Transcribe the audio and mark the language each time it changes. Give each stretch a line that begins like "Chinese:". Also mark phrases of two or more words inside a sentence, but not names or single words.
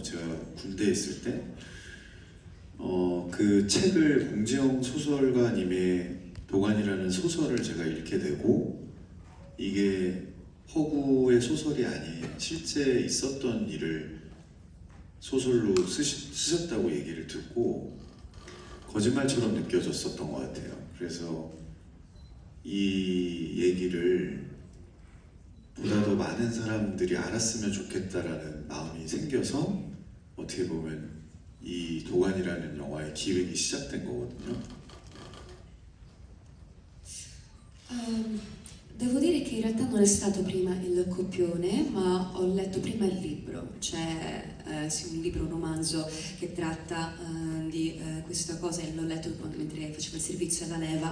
Korean: 제가 군대에 있을 때 그 책을 공지영 소설가님의 도관이라는 소설을 제가 읽게 되고 이게 허구의 소설이 아닌 실제 있었던 일을 소설로 쓰셨다고 얘기를 듣고 거짓말처럼 느껴졌었던 것 같아요. 그래서 이 얘기를 보다 더 많은 사람들이 알았으면 좋겠다라는 마음이 생겨서 어떻게 보면 이 도관이라는 영화의 기획이 시작된 거거든요.
Italian: Devo dire che in realtà non è stato prima il copione, ma ho letto prima il libro. C'è sì, un libro, un romanzo che tratta di questa cosa e l'ho letto mentre facevo il servizio alla leva.